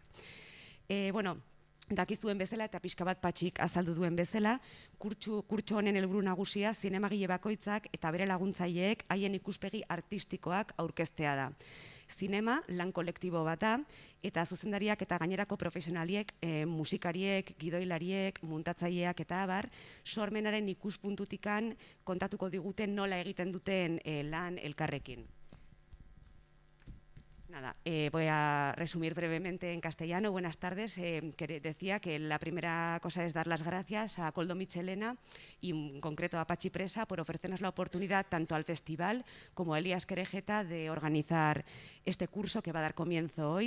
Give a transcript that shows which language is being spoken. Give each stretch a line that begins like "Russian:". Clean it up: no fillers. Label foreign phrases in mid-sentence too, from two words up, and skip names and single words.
Basque: Dakizuen bezala eta pixka bat Patxik azaldu duen bezala, kurtso honen helburu nagusia zinemagile bakoitzak eta bere laguntzaileek haien ikuspegi artistikoak aurkeztea da. Zinema lan kolektibo bat da, eta zuzendariak eta gainerako profesionaliek, musikariek, gidoilariek, muntatzaileak eta abar, sormenaren ikuspuntutikan kontatuko diguten nola egiten duten lan elkarrekin.
Spanish: Voy a resumir brevemente en castellano. Buenas tardes. Decía que la primera cosa es dar las gracias a Koldo Mitxelena y en concreto a Patxi Presa por ofrecernos la oportunidad tanto al festival como a Elías Querejeta de organizar este curso que va a dar comienzo hoy.